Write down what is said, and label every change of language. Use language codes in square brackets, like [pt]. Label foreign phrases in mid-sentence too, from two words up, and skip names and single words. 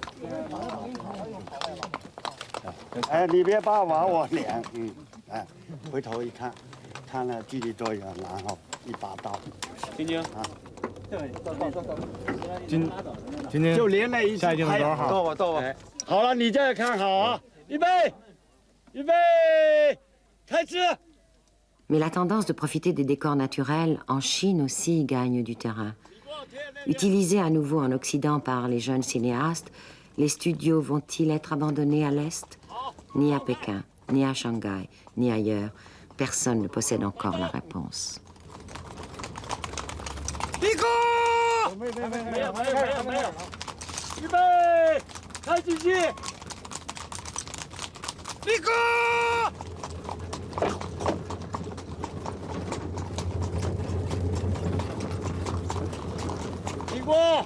[zh] 哎，你别把往我脸，哎，回头一看，看了距离多远，然后一把刀。晶晶啊，对，到。今天就连在一起拍，到我。好了，你再看好啊，预备，开始。 [fr] Mais la tendance de profiter des décors naturels en Chine aussi gagne du terrain. Utilisés à nouveau en Occident par les jeunes cinéastes, les studios vont-ils être abandonnés à l'Est? Ni à Pékin, ni à Shanghai, ni ailleurs, personne ne possède encore la réponse. [zh] 立刻！没有，预备，开机器！立刻！立功！